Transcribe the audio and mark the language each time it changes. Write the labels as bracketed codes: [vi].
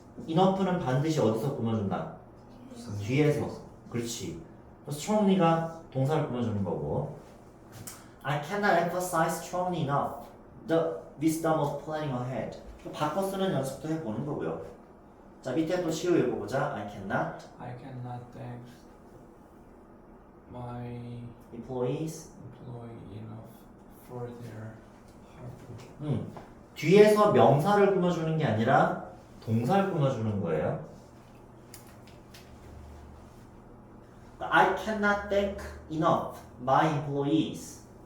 [ko] enough는 반드시 어디서 꾸며준다? 뒤에서. 그렇지. [en] strongly가 [ko] 동사를 꾸며주는 거고 [en] I cannot emphasize strongly enough the wisdom of planning ahead. [ko] 바꿔 쓰는 연습도 해보는 거고요. 자, 밑에 또 시우 읽어보자. [en] I cannot thank my employees employee enough for their hard work. [ko] 뒤에서 명사를 꾸며주는 게 아니라 동사를 꾸며주는 거예요. [en] I cannot thank enough my employees.